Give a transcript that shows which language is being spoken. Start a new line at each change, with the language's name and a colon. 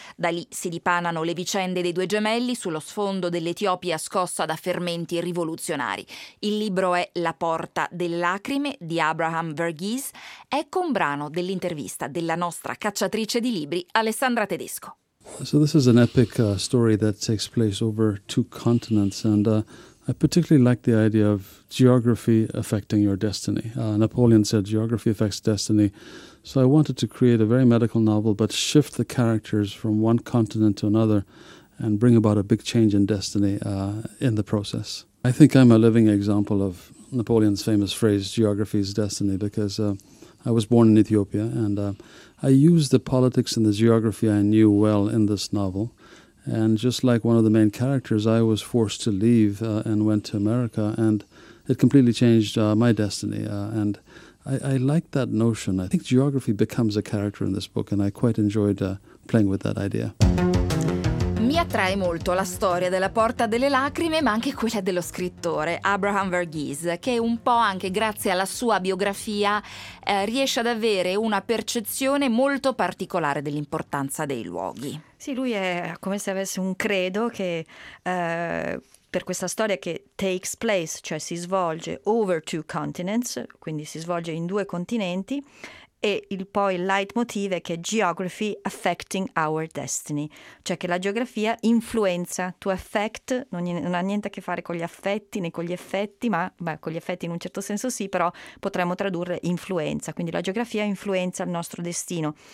Italian: Da lì si dipanano le vicende dei due gemelli sullo sfondo dell'Etiopia scossa da fermenti rivoluzionari. Il libro è La porta delle lacrime di Abraham Verghese. Ecco un brano dell'intervista della nostra cacciatrice di libri, Alessandra Tedesco.
English: So this is an epic story that takes place over two continents, and I particularly like the idea of geography affecting your destiny. Napoleon said geography affects destiny, so I wanted to create a very medical novel but shift the characters from one continent to another and bring about a big change in destiny in the process. I think I'm a living example of Napoleon's famous phrase, geography is destiny, because I was born in Ethiopia, and I used the politics and the geography I knew well in this novel. And just like one of the main characters, I was forced to leave and went to America, and it completely changed my destiny. And I like that notion. I think geography becomes a character in this book, and I quite enjoyed playing with that idea.
Italian: Mi attrae molto la storia della Porta delle Lacrime, ma anche quella dello scrittore Abraham Verghese, che un po' anche grazie alla sua biografia riesce ad avere una percezione molto particolare dell'importanza dei luoghi. Sì, lui è come se avesse un credo che per questa storia che
English: takes place,
Italian: cioè si svolge
English: over two continents,
Italian: quindi si svolge in due continenti, e il leitmotiv è che
English: geography affecting our destiny,
Italian: cioè che la geografia influenza,
English: to affect,
Italian: non ha niente a che fare con gli affetti né con gli effetti, ma beh, con gli effetti in un certo senso sì, però potremmo tradurre influenza, quindi la geografia influenza il nostro destino.